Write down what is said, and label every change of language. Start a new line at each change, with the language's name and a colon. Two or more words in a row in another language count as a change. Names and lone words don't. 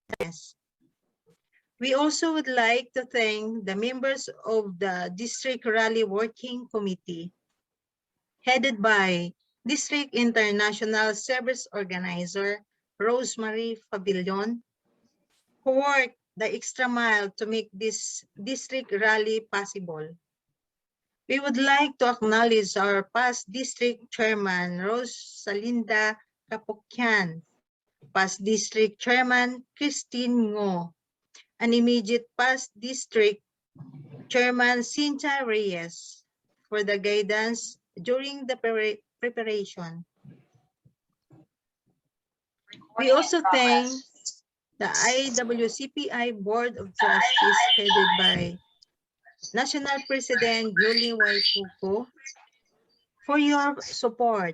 English: We also would like to thank the members of the District Rally Working Committee, headed by District International Service Organizer Rosemary Fabillon, who worked the extra mile to make this district rally possible. We would like to acknowledge our past district chairman, Rosalinda Kapokyan, past district chairman, Christine Ngo, and immediate past district chairman, Cynthia Reyes, for the guidance during the preparation. We also thank the IWCPI Board of Trustees headed by National President Julie Waikuku for your support.